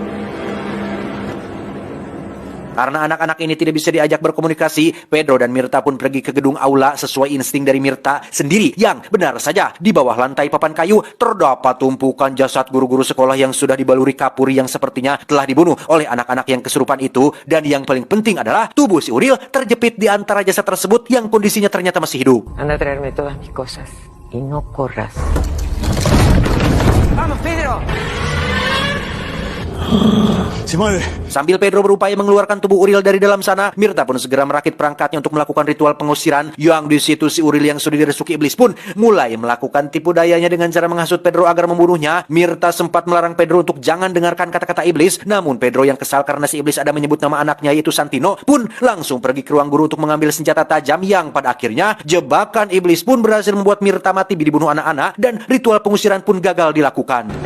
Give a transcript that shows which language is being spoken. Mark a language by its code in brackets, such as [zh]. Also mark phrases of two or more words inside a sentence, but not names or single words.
[id] Karena anak-anak ini tidak bisa diajak berkomunikasi, Pedro dan Mirta pun pergi ke gedung aula sesuai insting dari Mirta sendiri yang benar saja di bawah lantai papan kayu terdapat tumpukan jasad guru-guru sekolah yang sudah dibaluri kapur yang sepertinya telah dibunuh oleh anak-anak yang kesurupan itu. Dan yang paling penting adalah tubuh si Uril terjepit di antara jasad tersebut yang kondisinya ternyata masih hidup. [es] Anda a traerme todas mis cosas y no corras. ¡Vamos, Pedro! Se mueve. [id] Sambil Pedro berupaya mengeluarkan tubuh Uril dari dalam sana, Mirta pun segera merakit perangkatnya untuk melakukan ritual pengusiran. Yang di situ si Uril yang sudah dirasuki iblis pun mulai melakukan tipu dayanya dengan cara menghasut Pedro agar membunuhnya. Mirta sempat melarang Pedro untuk jangan dengarkan kata-kata iblis, namun Pedro yang kesal karena si iblis ada menyebut nama anaknya yaitu Santino pun langsung pergi ke ruang guru untuk mengambil senjata tajam yang pada akhirnya jebakan iblis pun berhasil membuat Mirta mati dibunuh anak-anak dan ritual pengusiran pun gagal dilakukan.